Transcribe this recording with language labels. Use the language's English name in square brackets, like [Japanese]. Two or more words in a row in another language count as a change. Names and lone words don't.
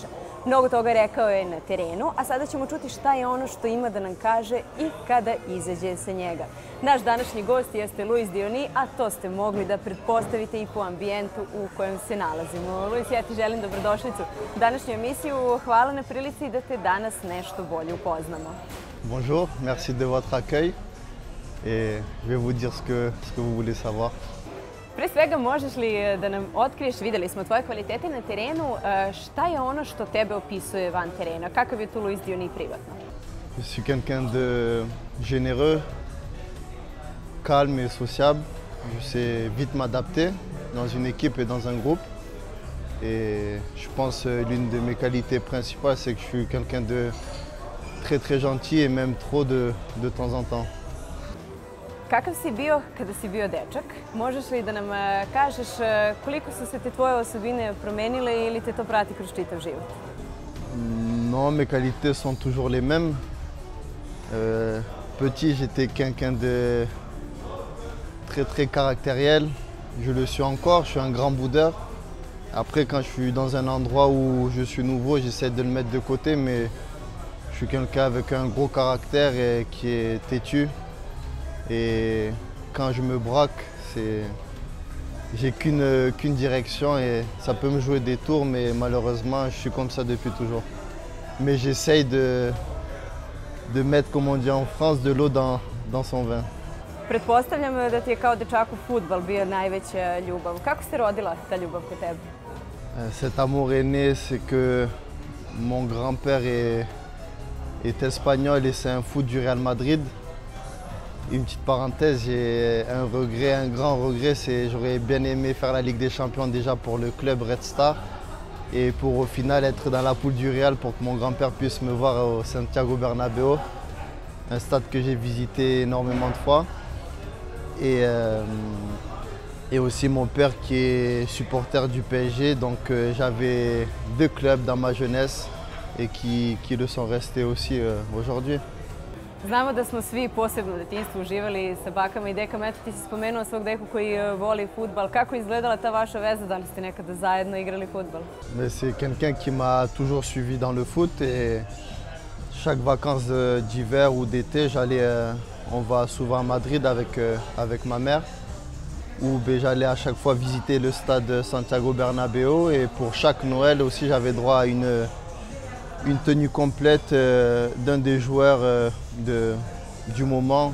[Serbian] Mnogo toga rekao je na terenu, a sada ćemo čuti šta je ono što ima da nam kaže i kada izađe sa njega. Naš današnji gost jeste Luis Dioni, a to ste mogli da pretpostavite i po ambijentu u kojem se nalazimo. Luis, ja ti želim dobrodošlicu u današnju emisiju. Hvala na prilici da te danas nešto bolje upoznamo. [French] Bonjour, merci de votre accueil et je vais vous dire ce que vous voulez savoir. [Serbian] Pre svega, možeš li da nam otkriješ, videli smo tvoje kvalitete na terenu, šta je ono što tebe opisuje van terena? Kakav je tu Luis Dioni privatno? [French] Je suis quelqu'un de généreux, calme et sociable. Je sais vite m'adapter dans une équipe et dans un groupe. Et je pense que l'une de mes qualités principales, c'est que je suis quelqu'un de très gentil et même trop de temps en temps. [Serbian] Kakav si bio kada si bio dečak? Možeš li da nam kažeš koliko su se te tvoje osobine promenile ili te to prati kroz čitav život? [French] Non, mes qualités sont toujours les mêmes. Petit, j'étais quelqu'un de très caractériel. Je le suis encore, je suis un grand boudeur. Après, quand je suis dans un endroit où je suis nouveau, j'essaie de le mettre de côté, mais je suis quelqu'un avec un gros caractère et qui est têtu. Et quand je me braque, j'ai qu'une direction et ça peut me jouer des tours, mais malheureusement, je suis comme ça depuis toujours. Mais j'essaye de mettre, comme on dit en France, de l'eau dans son vin. [Serbian] Pretpostavljam da ti je kao dečaku fudbal bio najveća ljubav. Kako se rodila ta ljubav kod tebe? [French] Cet amour est né, c'est que mon grand-père est espagnol et c'est un foot du Real Madrid. Une petite parenthèse, j'ai un regret, un grand regret, c'est j'aurais bien aimé faire la Ligue des Champions déjà pour le club Red Star et pour au final être dans la poule du Real pour que mon grand-père puisse me voir au Santiago Bernabéu, un stade que j'ai visité énormément de fois. Et aussi mon père qui est supporter du PSG, donc j'avais deux clubs dans ma jeunesse et qui le sont restés aussi aujourd'hui. [Serbian] Znamo da smo svi posebno u detinjstvu uživali sa bakama i dekama. Eto, ti si spomenuo svog deku koji voli fudbal. Kako je izgledala ta vaša veza? Da li ste nekada zajedno igrali fudbal? [French] C'est quelqu'un qui m'a toujours suivi dans le foot et chaque vacances d'hiver ou d'été, on va souvent à Madrid avec ma mère où j'allais à chaque fois visiter le stade Santiago Bernabéu et pour chaque Noël aussi j'avais droit à une tenue complète d'un des joueurs du moment.